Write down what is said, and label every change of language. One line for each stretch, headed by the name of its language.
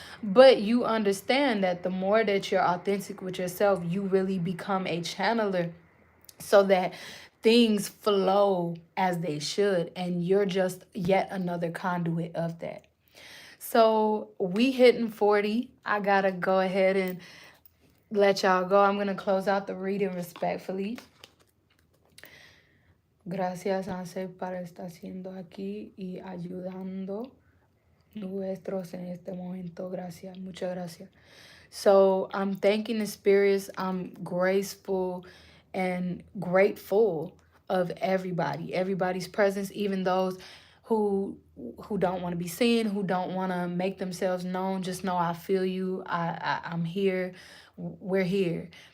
English: But you understand that the more that you're authentic with yourself, you really become a channeler, so that things flow as they should, and you're just yet another conduit of that. So we hitting 40. I gotta go ahead and let y'all go. I'm gonna close out the reading respectfully.
Spanish: Gracias, Ángel, para estar siendo aquí y ayudando nuestros en este momento. Gracias, muchas gracias.
English: So I'm thanking the spirits. I'm graceful and grateful of everybody's presence, even those who don't want to be seen, who don't want to make themselves known. Just know I feel you. I'm here. We're here.